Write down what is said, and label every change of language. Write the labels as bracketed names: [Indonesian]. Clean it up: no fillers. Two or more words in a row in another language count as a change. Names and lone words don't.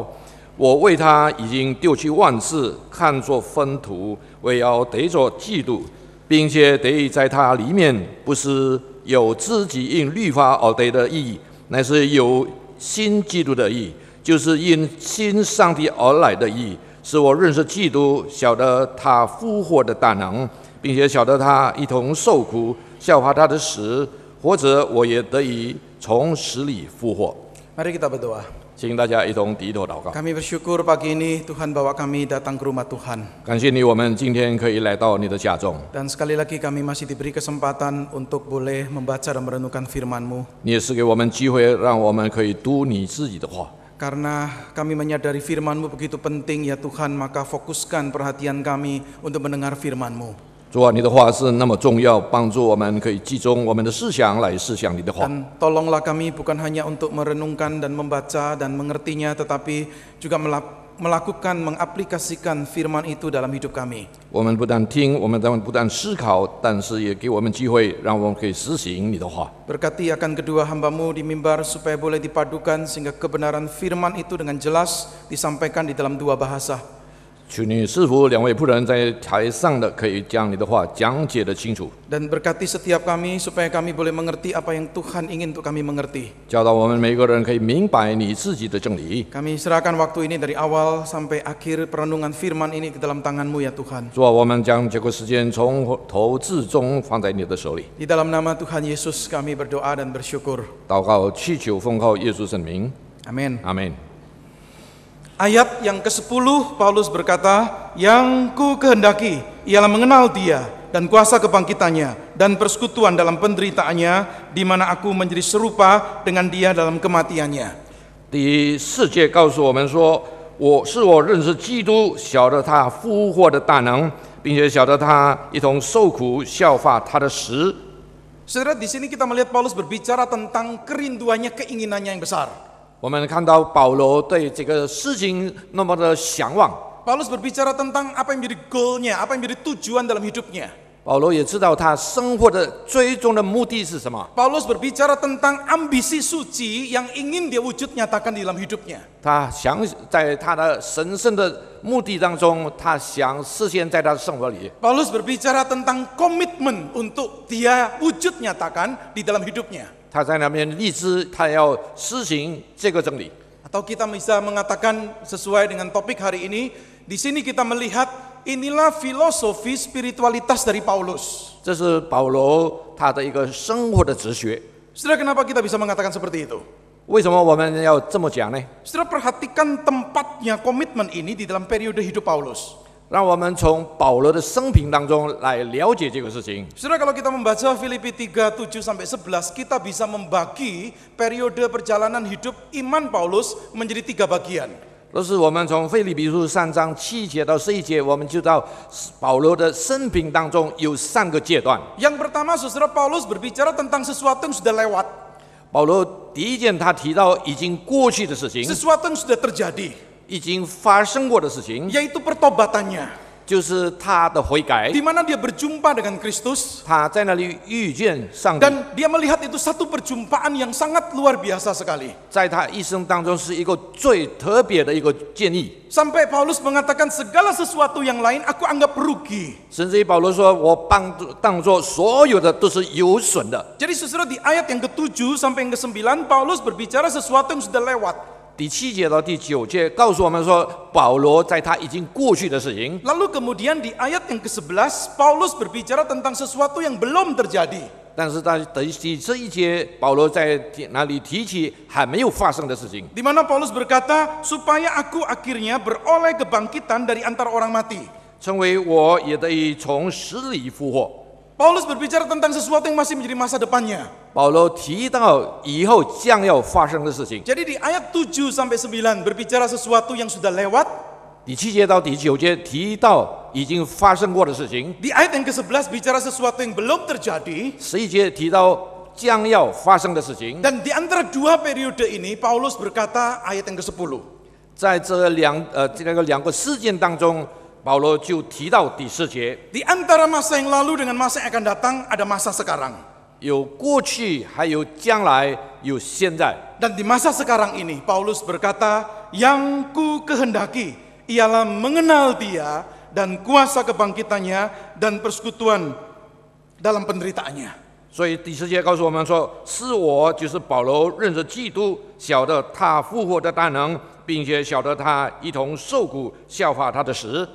[Chinese] 我为他已经丢弃万事，看作粪土，为要得着基督，并且得以在他里面，不是有自己因律法而得的义，乃是有新基督的义。就是因信上帝而来的义，使我认识基督，晓得他复活的大能，并且晓得他一同受苦，效法他的死，或者我也得以从死里复活。 [Indonesian] Mari kita berdoa. [Chinese] 请大家一同低头祷告。 [Indonesian] Kami bersyukur pagi ini Tuhan bawa kami datang ke rumah Tuhan. [Chinese] 感谢你，我们今天可以来到你的家中。 [Indonesian] Dan sekali lagi kami masih diberi kesempatan untuk boleh membaca dan merenungkan firman-Mu. [Chinese] 你也是给我们机会，让我们可以读你自己的话。 [Indonesian] Karena kami menyadari firman-Mu begitu penting ya Tuhan, maka fokuskan perhatian kami untuk mendengar firman-Mu. [Chinese] 主啊，你的话是那么重要，帮助我们可以集中我们的思想来思想你的话。 [Indonesian] Dan tolonglah kami bukan hanya untuk merenungkan dan membaca dan mengertinya, tetapi juga melakukan, mengaplikasikan firman itu dalam hidup kami. [Chinese] 我们不但听，我们不但思考，但是也给我们机会，让我们可以实行你的话。 [Indonesian] Berkati akan kedua hamba-Mu di mimbar supaya boleh dipadukan sehingga kebenaran firman itu dengan jelas disampaikan di dalam dua bahasa. [Chinese] 求你赐福两位仆人在台上的，可以将你的话讲解得清楚。 [Indonesian] Dan berkati setiap kami supaya kami boleh mengerti apa yang Tuhan ingin untuk kami mengerti. [Chinese] 教导我们每个人可以明白你自己的真理。 [Indonesian] Kami serahkan waktu ini dari awal sampai akhir perenungan firman ini ke dalam tangan-Mu ya Tuhan. [Chinese] 主啊，我们将这个时间从头至终放在你的手里。 [Indonesian] Di dalam nama Tuhan Yesus kami berdoa dan bersyukur. [Chinese] 祷告祈求奉靠耶稣圣名， [Indonesian] Amin. [Chinese] 阿门。 [Indonesian] Ayat yang ke-10 Paulus berkata, yang ku kehendaki ialah mengenal Dia dan kuasa kebangkitannya dan persekutuan dalam penderitaannya, di mana aku menjadi serupa dengan Dia dalam kematiannya. [Chinese] 第4节告诉我们说，我认识基督，晓得他复活的大能，并且晓得他一同受苦，效法他的死。 [Indonesian] Saudara, di sini kita melihat Paulus berbicara tentang kerinduannya, keinginannya yang besar. [Chinese] 我们看到保罗对这个事情那么的向往， [Indonesian] Paulus berbicara tentang apa yang menjadi goalnya, apa yang menjadi tujuan dalam hidupnya. [Chinese] 保罗也知道他生活的最终的目的是什么。 [Indonesian] Paulus berbicara tentang ambisi suci yang ingin dia wujud nyatakan di dalam hidupnya. [Chinese] 他想在他的神圣的目的当中，他想实现在他的生活里。 [Indonesian] Paulus berbicara tentang komitmen untuk dia wujud nyatakan di dalam hidupnya. [Chinese] 他在那边立志，他要实行这个真理。 [Indonesian] Atau kita bisa mengatakan sesuai dengan topik hari ini, di sini kita melihat inilah filosofi spiritualitas dari Paulus. [Chinese] 这是保罗他的一个生活的哲学。 [Indonesian] Saudara, kenapa kita bisa mengatakan seperti itu? [Chinese] 为什么我们要这么讲呢？ [Indonesian] Saudara, perhatikan tempatnya komitmen ini di dalam periode hidup Paulus. [Chinese] 让我们从保罗的生平当中来了解这个事情。 [Indonesian] Saudara, kalau kita membaca Filipi 3:7-11, kita bisa membagi periode perjalanan hidup iman Paulus menjadi 3 bagian. [Chinese] 若是我们从腓立比书3章7节到11节，我们就知道保罗的生平当中有3个阶段。 [Indonesian] Yang pertama, saudara, Paulus berbicara tentang sesuatu yang sudah lewat, [Chinese] 保罗第一件他提到已经过去的事情， [Indonesian] sesuatu yang sudah terjadi, [Chinese] 已经发生过的事情， [Indonesian] yaitu pertobatannya, [Chinese] 就是他的悔改， [Indonesian] di mana dia berjumpa dengan Kristus [Chinese] 他在那里遇见上帝， [Indonesian] dan dia melihat itu satu perjumpaan yang sangat luar biasa sekali. [Chinese] 在他一生当中是一个最特别的一个建议。 [Indonesian] Sampai Paulus mengatakan segala sesuatu yang lain aku anggap rugi. [Chinese] 甚至于保罗说：“我当作所有的都是有损的。” [Indonesian] Jadi saudara, di ayat yang ke-7 sampai yang ke-9 Paulus berbicara sesuatu yang sudah lewat. [Chinese] 第7节到第9节告诉我们说，保罗在他已经过去的事情。 [Indonesian] Lalu kemudian di ayat yang ke-11 Paulus berbicara tentang sesuatu yang belum terjadi. [Chinese] 但是在第11节，保罗在那里提起还没有发生的事情， [Indonesian] Di mana Paulus berkata, supaya aku akhirnya beroleh kebangkitan dari antara orang mati. [Chinese] 成为我也得以从死里复活。 [Indonesian] Paulus berbicara tentang sesuatu yang masih menjadi masa depannya. [Chinese] 保罗提到以后将要发生的事情。 [Indonesian] Jadi di ayat 7 sampai 9 berbicara sesuatu yang sudah lewat. [Chinese] 第7节到第9节提到已经发生过的事情， [Indonesian] Di ayat yang ke-11 bicara sesuatu yang belum terjadi. [Chinese] 11 节提到将要发生的事情。 [Indonesian] Dan di antara dua periode ini Paulus berkata ayat yang ke-10. [Chinese] 在这两个事件当中，保罗就提到第10节， [Indonesian] Di antara masa yang lalu dengan masa yang akan datang ada masa sekarang. [Chinese] 有过去，还有将来，有现在。 [Indonesian] Dan di masa sekarang ini Paulus berkata, yang ku kehendaki ialah mengenal Dia dan kuasa kebangkitannya dan persekutuan dalam penderitaannya. [Chinese] 所以第10节告诉我们说，是我就是保罗认识基督，晓得他复活的大能，并且晓得他一同受苦，效法他的死。